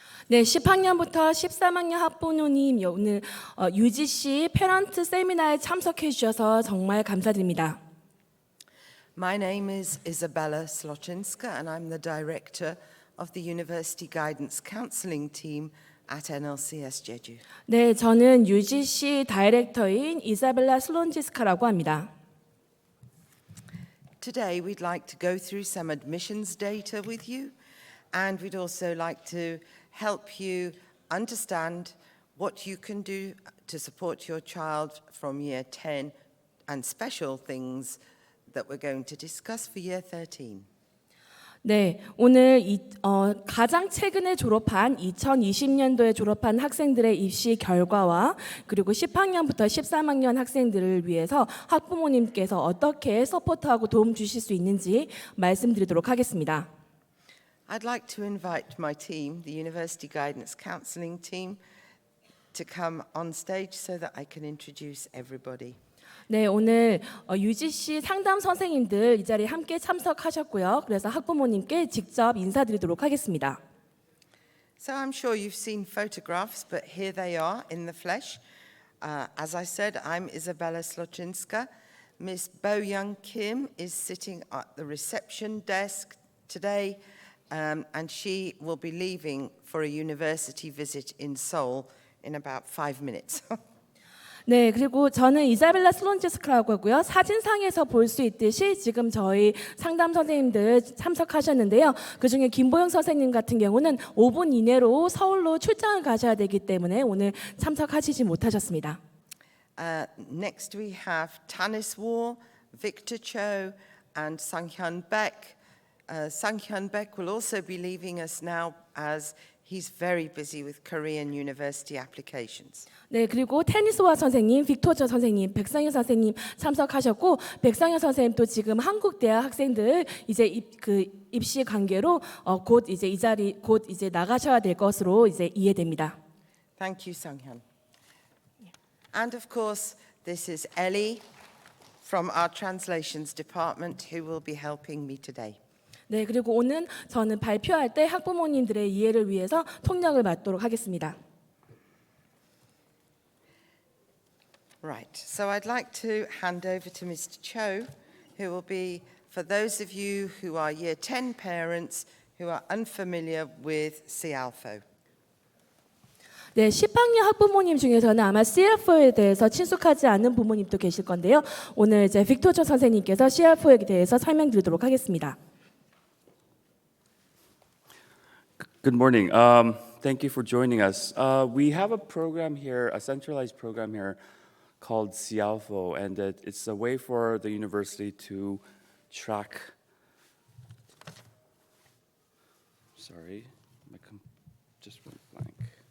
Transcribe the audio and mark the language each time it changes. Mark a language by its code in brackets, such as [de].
[ko] 네, 10학년부터 13학년 학부모님 오늘 UGC 페런트 세미나에 참석해 주셔서 정말 감사드립니다. [en] My name is Isabella Slochinska, and I'm the director of the University Guidance Counselling Team at NLCS Jeju. [ko] 네, 저는 UGC 다이렉터인 이사벨라 슬론지스카라고 합니다. [en] Today, we'd like to go through some admissions data with you, and we'd also like to help you understand what you can do to support your child from year 10 and special things that we're going to discuss for year 13. [ko] 네, 오늘 가장 최근에 졸업한 2020년도에 졸업한 학생들의 입시 결과와 그리고 10학년부터 13학년 학생들을 위해서 학부모님께서 어떻게 서포트하고 도움 주실 수 있는지 말씀드리도록 하겠습니다. [en] I'd like to invite my team, the University Guidance Counselling Team, to come on stage so that I can introduce everybody. [ko] 네, 오늘 UGC 상담 선생님들 이 자리에 함께 참석하셨고요. 그래서 학부모님께 직접 인사드리도록 하겠습니다. [en] So I'm sure you've seen photographs, but here they are in the flesh. As I said, I'm Isabella Slochinska. Miss Bo Young Kim is sitting at the reception desk today, and she will be leaving for a university visit in Seoul in about 5 minutes. [ko] 네, 그리고 저는 이자벨라 슬론지스카라고 하고요. 사진상에서 볼 수 있듯이 지금 저희 상담 선생님들 참석하셨는데요. 그중에 김보영 선생님 같은 경우는 5분 이내로 서울로 출장을 가셔야 되기 때문에 오늘 참석하시지 못하셨습니다. [en] Next we have Tanis War, Victor Cho, and Sang-hyun Baek. Sang-hyun Baek will also be leaving us now as he's very busy with Korean university applications. [ko] 네, 그리고 테니스와 선생님, 빅토저 선생님, 백성현 선생님 참석하셨고 백성현 선생님도 지금 한국 대학 학생들 이제 입시 관계로 곧 이제 이 자리 곧 이제 나가셔야 될 것으로 이제 이해됩니다. [en] Thank you, Sang-hyun. And of course, this is Ellie from our translations department who will be helping me today. [ko] 네, 그리고 오늘 저는 발표할 때 학부모님들의 이해를 위해서 통역을 맡도록 하겠습니다. [en] Right, so I'd like to hand over to Mr. Cho, who will be, for those of you who are year 10 parents who are unfamiliar with CALFO. [ko] 네, 10학년 학부모님 중에서는 아마 CR4에 대해서 친숙하지 않은 부모님도 계실 건데요. 오늘 이제 빅토저 선생님께서 CR4에 대해서 설명드리도록 하겠습니다. [en] Good morning. Thank you for joining us. We have a program here, a centralized program here called CIALFO, and it's a way for the university to track. Sorry, just went blank.